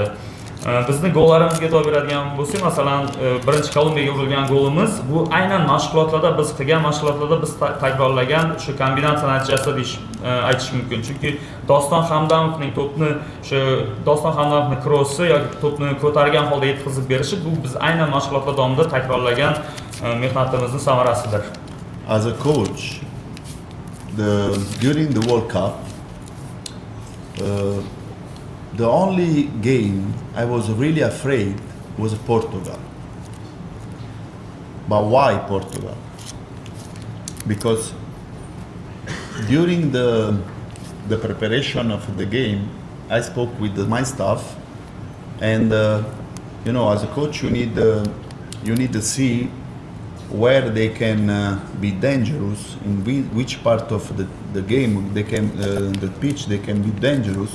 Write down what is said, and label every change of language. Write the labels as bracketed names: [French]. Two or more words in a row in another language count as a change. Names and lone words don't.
[Uzbek] Bizni gollarimizga e'tibor beradigan bo'lsak, masalan, birinchi Kolumbiyaga urilgan golimiz bu aynan mashg'ulotlarda biz qilgan mashg'ulotlarda biz takrorlagan shu kombinatsiya natijasida aytish mumkin. Chunki Doston Hamdamovning to'pni Doston Hamdamovning krossi yoki to'pni ko'targan holda yetkazib berishi bu biz aynan mashg'ulotlar davomida takrorlagan mehnatimizning samarasidir. [English] As a coach, during the World Cup, the only game I was really afraid was Portugal. But why Portugal? Because during the preparation of the game, I spoke with my staff, and you know, as a coach, you need to see where they can be dangerous, in which part of the game they can, the pitch they can be dangerous.